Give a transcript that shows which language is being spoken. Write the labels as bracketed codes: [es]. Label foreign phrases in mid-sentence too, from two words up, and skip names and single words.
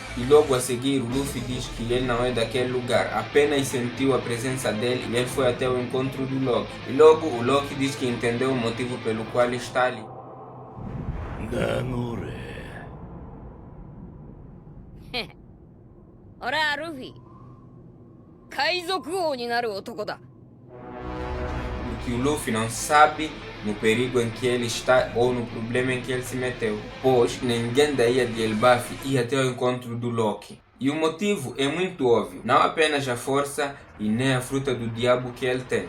[pt] E logo a seguir, o Luffy diz que ele não é daquele lugar, apenas sentiu a presença dele e ele foi até o encontro do Loki. E logo o Loki diz que entendeu o motivo pelo qual ele está ali. Ora, Luffy. [ja] 海賊王になる男だ。 [pt] Porque o Luffy não sabe no perigo em que ele está ou no problema em que ele se meteu, pois ninguém da ilha de Elbaf ia até o encontro do Loki. E o motivo é muito óbvio, não apenas a força e nem a fruta do diabo que ele tem.